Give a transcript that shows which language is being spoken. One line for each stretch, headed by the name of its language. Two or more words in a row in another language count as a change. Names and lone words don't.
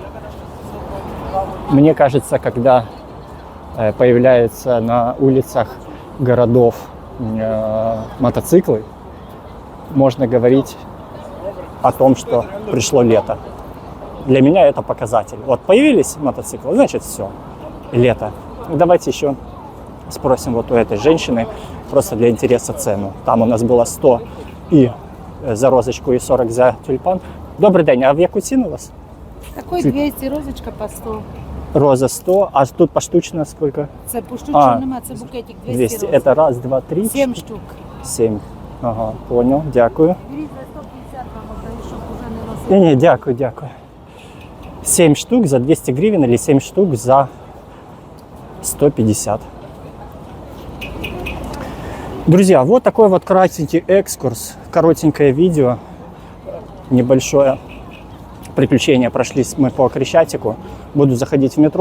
Russian: Мне кажется, когда появляются на улицах городов мотоциклы, можно говорить о том, что пришло лето. Для меня это показатель. Вот появились мотоциклы, значит все, лето. Давайте еще спросим вот у этой женщины, просто для интереса цену. Там у нас было 100 и за розочку, и 40 за тюльпан.
Ukrainian: Добрий день, а в яку ціну у вас?
Russian: Такой 200, розочка по 100. Роза 100, а тут поштучно сколько?
Ukrainian: Це поштучно нема, це букетик 200 роз.
Russian: Это раз, два, три, 7 штук. 7. Ага, понял, дякую.
Ukrainian: Беріть за 150
Russian: вам отдаю,
Ukrainian: щоб уже не носити.
Russian: Не,
Ukrainian: дякую, дякую.
Russian: 7 штук за 200 гривен или 7 штук за 150. Друзья, вот такой вот кратенький экскурс, коротенькое видео, небольшое приключение. Прошлись мы по Крещатику. Буду заходить в метро.